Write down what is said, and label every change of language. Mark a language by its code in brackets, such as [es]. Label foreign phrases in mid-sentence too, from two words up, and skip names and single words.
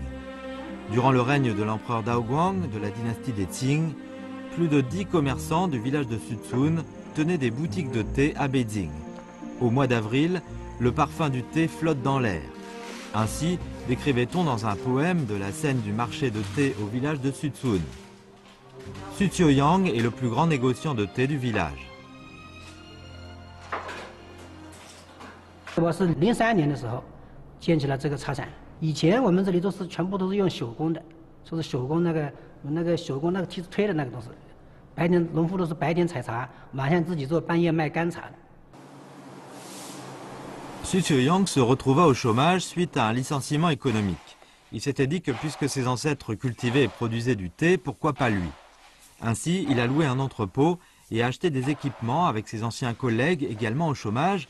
[fr] Durant le règne de l'empereur Daoguang de la dynastie des Qing, plus de 10 commerçants du village de Suzhun tenaient des boutiques de thé à Beijing. Au mois d'avril, le parfum du thé flotte dans l'air. Ainsi décrivait-on dans un poème de la scène du marché de thé au village de Suzhun. Su Xiaoyang est le plus grand négociant de thé du village. [zh] 我是03年的时候建起了这个茶厂。以前我们这里全部都是用手工的，说是手工那个手工那个梯子推的那个东西。白天农夫都是白天采茶，晚上自己做，半夜卖干茶的。 [fr] Su Xiaoyang se retrouva au chômage suite à un licenciement économique. Il s'était dit que puisque ses ancêtres cultivaient et produisaient du thé, pourquoi pas lui? Ainsi, il a loué un entrepôt et a acheté des équipements avec ses anciens collègues également au chômage.